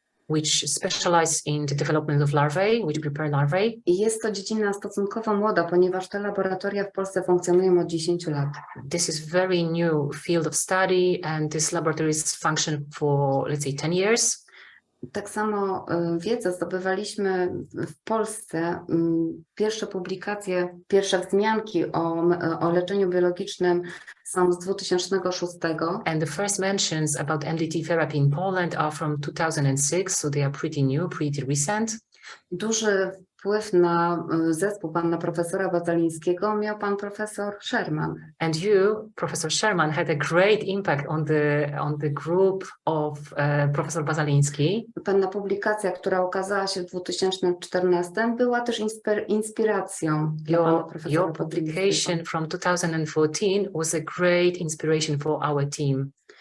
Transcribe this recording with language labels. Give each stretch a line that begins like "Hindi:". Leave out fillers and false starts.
English: Which specialize in the development of larvae, which prepare larvae.
Polish: I jest to dziedzina stosunkowo młoda, ponieważ te laboratoria w Polsce funkcjonują od 10 lat.
English: This is very new field of study and these laboratories function for, let's say, 10 years.
Polish: Tak samo wiedzę zdobywaliśmy w Polsce. Pierwsze publikacje, pierwsze wzmianki o leczeniu biologicznym są z 2006.
English: And the first mentions about MDT therapy in Poland are from 2006, so they are pretty new, pretty recent.
Polish: Duży wpływ na zespół pana profesora Bazalińskiego miał pan profesor Szyman.
English: And you, Professor Szyman, had a great impact on the group of Professor Bazaliński.
Polish: Pewna publikacja, która ukazała się w 2014, była też inspiracją dla pana profesora
English: Your publication from 2014 was a great inspiration for our team.